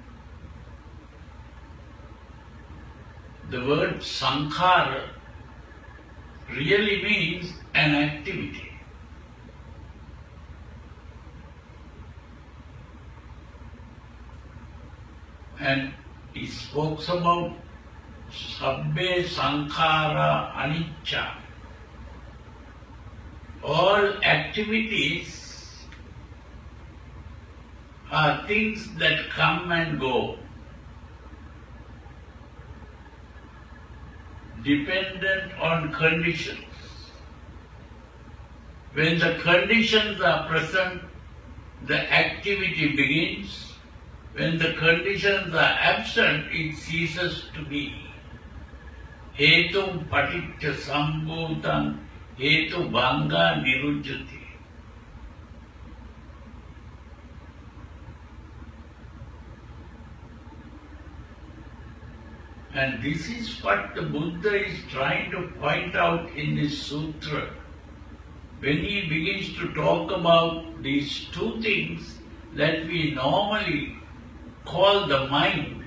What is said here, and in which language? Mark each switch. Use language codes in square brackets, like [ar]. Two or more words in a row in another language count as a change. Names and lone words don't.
[en] The word sankhara really means an activity. And he spoke about [pi] sabbe sankhara anicca. [en] All activities are things that come and go, dependent on conditions. When the conditions are present, the activity begins. When the conditions are absent, it ceases to be. [pi] Hetum paticca sambhutam hetu bhanga nirujjati. [en] And this is what the Buddha is trying to point out in this sutra. When he begins to talk about these two things that we normally call the mind.